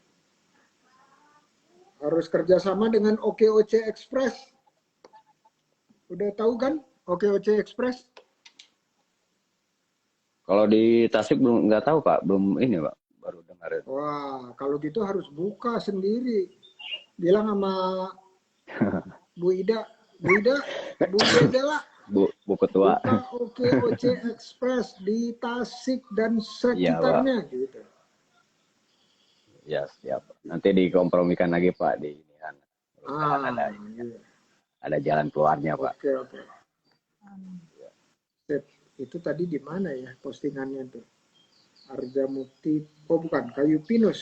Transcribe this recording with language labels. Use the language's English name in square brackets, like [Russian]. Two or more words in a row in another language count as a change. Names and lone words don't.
[Indonesian] Harus kerjasama dengan OKOC Express. Udah tahu kan OKOC Express? Kalau di Tasik belum nggak tahu Pak, belum ini Pak, baru dengar. Wah, kalau gitu harus buka sendiri. Bilang sama Bu Ida, Bu Ida, Bu Ida, Bu Ketua. buka OKOC Express di Tasik dan Iya Pak. sekitarnya gitu. Ya siap. Nanti dikompromikan lagi Pak di ini kan. Iya. Ada jalan keluarnya Pak. Oke, oke. Sip. Itu tadi di mana ya postingannya tuh? Arga Mukti, oh bukan, Kayu Pinus.